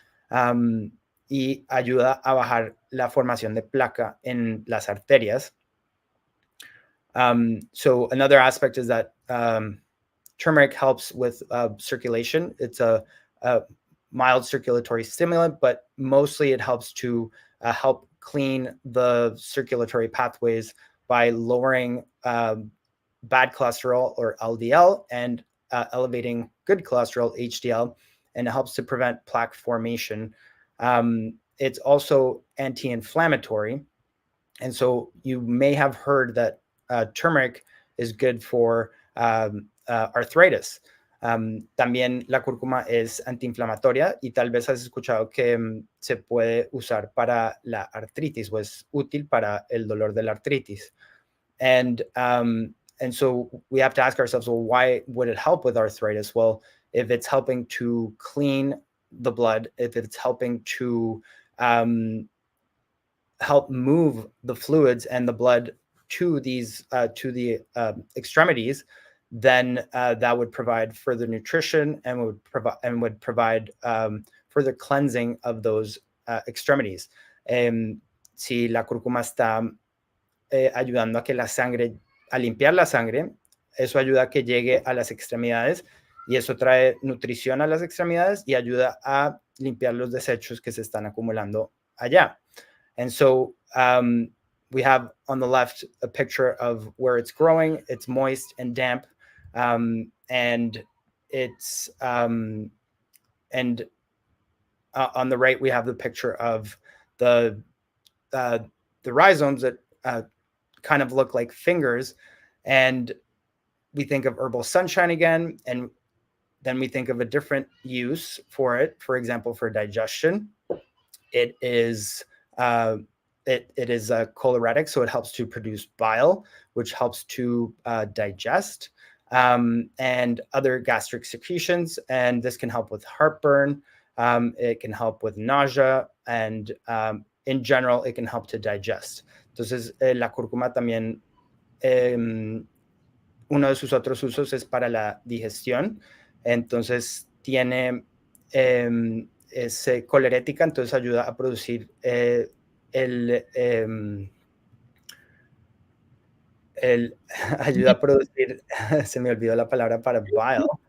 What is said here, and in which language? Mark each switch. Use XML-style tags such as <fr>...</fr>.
<es>Y ayuda a bajar la formación de placa en las arterias.</es> <en>So another aspect is that turmeric helps with circulation. It's a mild circulatory stimulant, but mostly it helps to help clean the circulatory pathways by lowering bad cholesterol or LDL and elevating good cholesterol, HDL, and it helps to prevent plaque formation. It's also anti-inflammatory. And so you may have heard that turmeric is good for arthritis.</en> <es>También la cúrcuma es antiinflamatoria y tal vez has escuchado que se puede usar para la artritis o es útil para el dolor de la artritis.</es> <en>And so we have to ask ourselves, well, why would it help with arthritis? Well, if it's helping to clean the blood, if it's helping to help move the fluids and the blood to these to the extremities, then that would provide further nutrition and would provide further cleansing of those extremities.</en> <es>Si la cúrcuma está ayudando a que la sangre, a limpiar la sangre, eso ayuda a que llegue a las extremidades y eso trae nutrición a las extremidades y ayuda a limpiar los desechos que se están acumulando allá.</es> <en>And so we have on the left a picture of where it's growing. It's moist and damp, and it's and on the right we have the picture of the rhizomes that kind of look like fingers, and we think of herbal sunshine again, and then we think of a different use for it. For example, for digestion, it is it is a choleretic, so it helps to produce bile, which helps to digest, and other gastric secretions. And this can help with heartburn. It can help with nausea, and in general, it can help to digest.</en> <es>Entonces, la cúrcuma también, uno de sus otros usos es para la digestión. Entonces, tiene es colerética, entonces ayuda a producir ayuda a producir, se me olvidó la palabra para bile.</es>